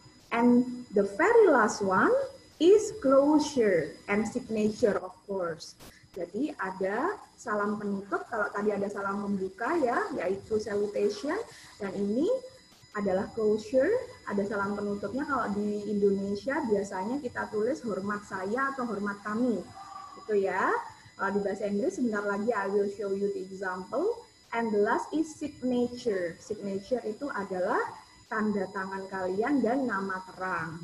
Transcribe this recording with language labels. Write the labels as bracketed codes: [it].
[en] And the very last one is closure and signature of course. [id] Jadi ada salam penutup, kalau tadi ada salam pembuka ya, yaitu salutation, dan ini adalah closure, ada salam penutupnya. Kalau di Indonesia biasanya kita tulis hormat saya atau hormat kami, gitu ya. Kalau di bahasa Inggris sebentar lagi [en] I will show you the example. And the last is signature. [id] Signature itu adalah tanda tangan kalian dan nama terang.